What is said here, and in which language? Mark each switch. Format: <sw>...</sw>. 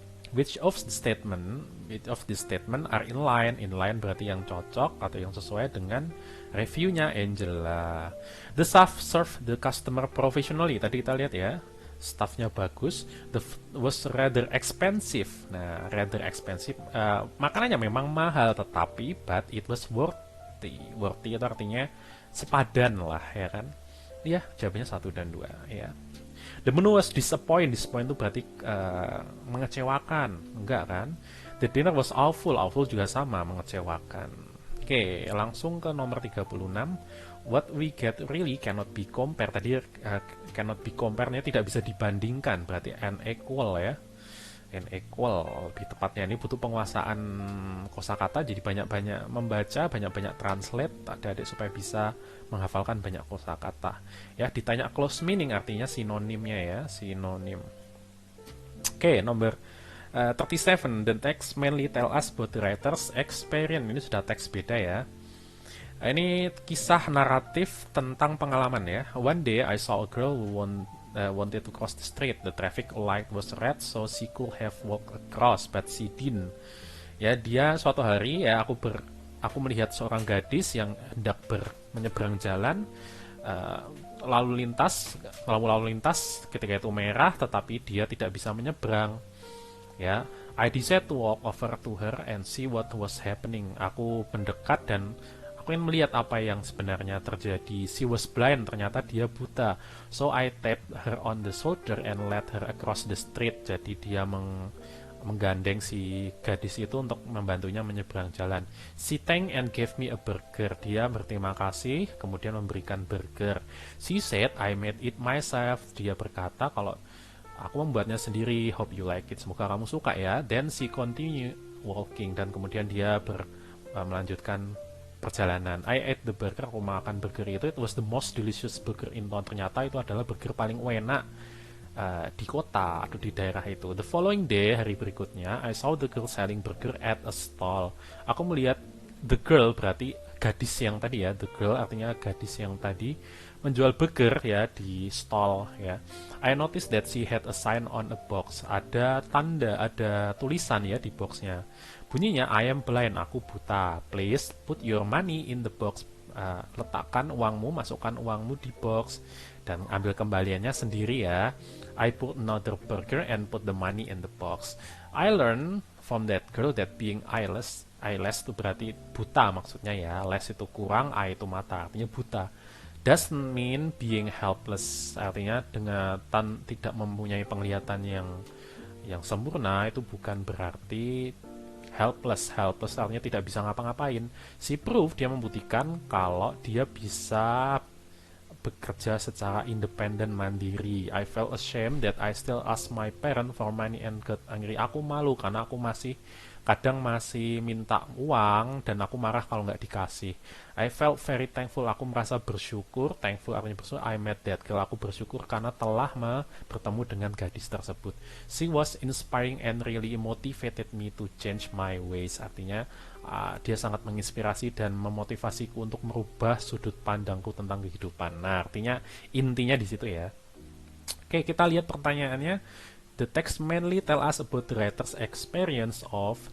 <en>Which of the statement are in line?</en> <id>In line berarti yang cocok atau yang sesuai dengan reviewnya Angela.</id> <en>The staff serve the customer professionally.</en> <id>Tadi kita lihat ya, staffnya bagus.</id> <en>Was rather expensive.</en> <id>Nah,</id> <en>rather expensive.</en> <id>Makanannya memang mahal, tetapi</id> <en>but it was worthy.</en> <id>Worthy itu artinya sepadan lah, ya kan? Iya, jawabannya 1 dan 2 ya.</id> <en>The menu was disappoint.</en> <id>Disappoint itu berarti mengecewakan. Enggak kan?</id> <en>The dinner was awful. Awful</en> <id>juga sama, mengecewakan. Oke, langsung ke nomor 36.</id> <en>What we get really cannot be compared.</en> <id>Tadi</id> <en>cannot be compared-</en> <id>nya tidak bisa dibandingkan. Berarti unequal ya. Unequal. Lebih tepatnya ini butuh penguasaan kosakata. Jadi banyak-banyak membaca, banyak-banyak translate adik-adik supaya bisa menghafalkan banyak kosakata. Ya, ditanya close meaning artinya sinonimnya ya, sinonim. Oke, nomor 37.</id> <en>The text mainly tell us about the writer's experience.</en> <id>Ini sudah teks beda ya. Ini kisah naratif tentang pengalaman ya.</id> <en>One day I saw a girl who wanted to cross the street. The traffic light was red, so she could have walked across, but she didn't.</en> <id>Ya, dia suatu hari ya aku melihat seorang gadis yang hendak menyeberang jalan, lalu lintas ketika itu merah, tetapi dia tidak bisa menyeberang.</id> <en>Ya, I decided to walk over to her and see what was happening.</en> <id>Aku mendekat dan aku ingin melihat apa yang sebenarnya terjadi.</id> <en>She was blind,</en> <id>ternyata dia buta.</id> <en>So I tapped her on the shoulder and led her across the street.</en> <id>Jadi dia menggandeng si gadis itu untuk membantunya menyeberang jalan.</id> <en>She thanked and gave me a burger.</en> <id>Dia berterima kasih, kemudian memberikan burger.</id> <en>She said, I made it myself.</en> <id>Dia berkata kalau aku membuatnya sendiri.</id> <en>Hope you like it.</en> <id>Semoga kamu suka ya.</id> <en>Then she continued walking.</en> <id>Dan kemudian dia melanjutkan perjalanan.</id> <en>I ate the burger.</en> <id>Aku makan burger itu.</id> <en>It was the most delicious burger in town.</en> <id>Ternyata itu adalah burger paling enak di kota atau di daerah itu.</id> <en>The following day,</en> <id>hari berikutnya,</id> <en>I saw the girl selling burger at a stall.</en> <id>Aku melihat</id> <en>the girl</en> <id>berarti gadis yang tadi ya.</id> <en>The girl</en> <id>artinya gadis yang tadi menjual burger ya di stall ya.</id> <en>I noticed that she had a sign on a box.</en> <id>Ada tanda, ada tulisan ya di boxnya. Bunyinya</id> <en>I am blind,</en> <id>aku buta.</id> <en>Please put your money in the box.</en> <id>Letakkan uangmu, masukkan uangmu di box dan ambil kembaliannya sendiri ya.</id> <en>I put another burger and put the money in the box. I learned from that girl that being eyeless</en> <id>itu berarti buta maksudnya ya. Less itu kurang, eye itu mata, artinya buta.</id> <en>Doesn't mean being helpless,</en> <id>artinya dengan tidak mempunyai penglihatan yang sempurna itu bukan berarti helpless. Helpless artinya tidak bisa ngapa-ngapain.</id> <en>She proved,</en> <id>dia membuktikan kalau dia bisa bekerja secara independen mandiri.</id> <en>I felt ashamed that I still ask my parent for money and got angry.</en> <id>Aku malu karena aku kadang masih minta uang dan aku marah kalau nggak dikasih.</id> <en>I felt very thankful.</en> <id>Aku merasa bersyukur.</id> <en>Thankful</en> <id>artinya bersyukur.</id> <en>I met that girl.</en> <id>Aku bersyukur karena telah bertemu dengan gadis tersebut.</id> <en>She was inspiring and really motivated me to change my ways.</en> <id>Artinya dia sangat menginspirasi dan memotivasiku untuk merubah sudut pandangku tentang kehidupan. Nah, artinya intinya di situ ya. Oke, kita lihat pertanyaannya.</id> <en>The text mainly tell us about the writer's experience of.</en>